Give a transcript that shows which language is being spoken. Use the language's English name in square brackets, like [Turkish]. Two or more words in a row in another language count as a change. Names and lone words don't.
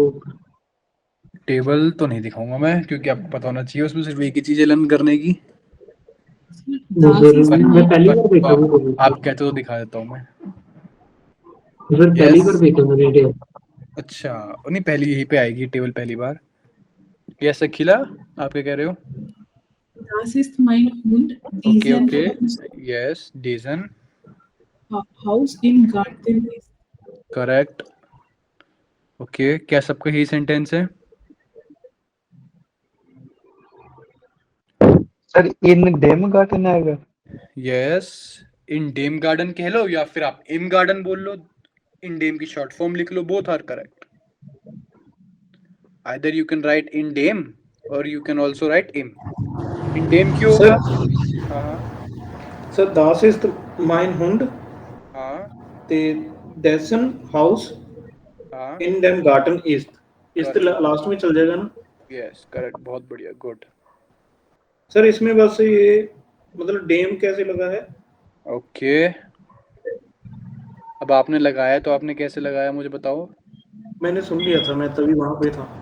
[Hindi] टेबल तो नहीं दिखाऊंगा मैं, क्योंकि आपको पता होना चाहिए उसमें सिर्फ एक ही चीज है लर्न करने की. [German] Das ist [Hindi] मैं [German] mein [Hindi] पहली बार देखा हूँ. आप कहते तो दिखा देता हूँ मैं. सर पहली बार देखा मैंने टेबल. अच्छा, नहीं पहली यहीं पे आएगी टेबल पहली बार. यस अखिला, आप क्या कह रहे हो? [German] Das ist mein Hund. [Hindi] ओके [German] Diesen [Hindi] ओके, यस, डिजन, [German] Haus im Garten ist. [Hindi] करेक्ट. ओके, क्या सबका यही सेंटेंस है? सर [German] in dem Garten [Hindi] आएगा. यस, [German] in dem Garten [Hindi] कह लो या फिर आप [German] im Garten [Hindi] बोल लो, [German] in dem [Hindi] की [English] short form [Hindi] लिख लो, [English] both are correct. either you can write [German] in dem [English] और you can also write इम. [German] in dem [Hindi] क्यों होगा? हाँ सर [German] das ist mein Hund, [Hindi] हाँ [German] ते dessen Haus [Hindi] हाँ, [German] in dem Garten ist. [Hindi] इस तो लास्ट में चल जाएगा ना? [English] yes correct, [Hindi] बहुत बढ़िया, गुड. सर इसमें बस ये मतलब डेम कैसे लगा है? ओके, अब आपने लगाया तो आपने कैसे लगाया मुझे बताओ. मैंने सुन लिया था, मैं तभी वहां पे था.